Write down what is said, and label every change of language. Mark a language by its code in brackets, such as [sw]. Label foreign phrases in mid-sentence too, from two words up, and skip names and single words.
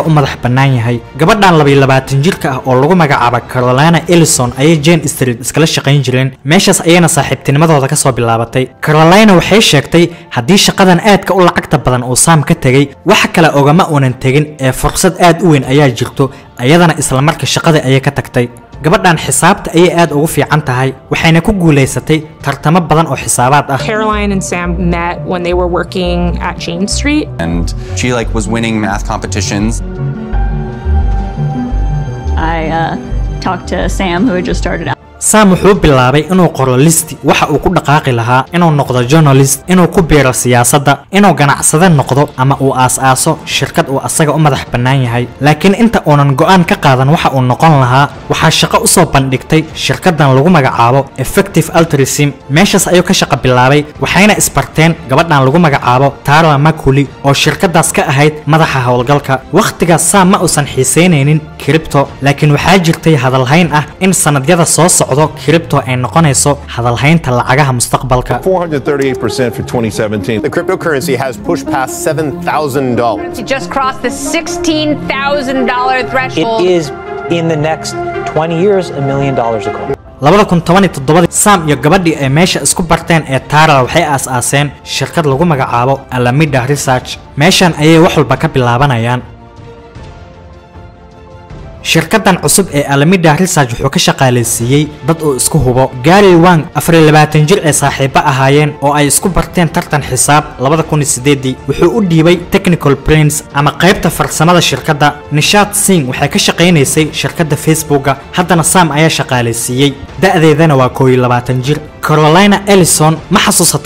[so] u madax bannaan yahay gabadhan 22 jirka ah oo lagu magacaabo Carolina Ellison ayay Jane Street iskala shaqeyn jireen meeshaas ayayna saaxiibtinimadooda ka soo bilaabatay Carolina waxay sheegtay haddii shaqadan aadka u lacagta badan uu Sam ka tagay waxa kale ogama uunan tagin ee fursad aad u weyn ayaa jirto ayadana isla marka shaqada ayay ka tagtay gabadhan xisaabta ayay aad ugu fiican tahay waxayna ku guuleysatay tartamo badan oo xisaabaad ah [en] Caroline and Sam met when they were working at Jane Street and she was winning math competitions. I talked to Sam who had just started out. [so] Sam wuxuu bilaabay inuu qoro listi waxa uu ku dhaqaaqi lahaa inuu noqdo journalist inuu ku biiro siyaasadda inuu ganacsade noqdo ama uu aas-aaso shirkad uu asaga u madax bannaan yahay laakiin inta uunan go'aan ka qaadan waxa uu noqon lahaa waxaa shaqo u soo bandhigtay shirkadan lagu magacaabo Effective Altruism meeshaas ayuu ka shaqo bilaabay waxayna isbarteen gabadhan lagu magacaabo Tara Makuli oo shirkadaas ka ahayd madaxa howlgalka waqtigaas Sam ma uusan xiiseynaynin crypto laakiin waxaa jirtay hadalhayn ah in sanadyada soo crypto ay noqonayso hadalhaynta lacagaha mustaqbalka [en] 438% for 2017. The cryptocurrency has pushed past $7,000. It just crossed the $16,000 threshold. It is in the next 20 years $1 million a coin. [so] 2017 Sam iyo gabadhii ay meesha isku barteen ee Tara waxay aas-aaseen shirkad lagu magacaabo Alameda Research meeshan ayay wax walba ka bilaabanayaan shirkadan cusub ee Alameda Research wuxuu ka shaqaaleysiiyay dad oo isku hubo Gary Wang 24 jir ee saaxiibo ahaayeen oo ay isku barteen tartan xisaab 2008 wuxuu u dhiibay [en] technical brains [so] ama qaybta farsamada shirkadda Nishat Singh waxay ka shaqeynaysay shirkadda Facebook haddana Sam ayaa shaqaaleysiiyay da'deedana waa 22 jir Carolina Ellison ma xasuusataa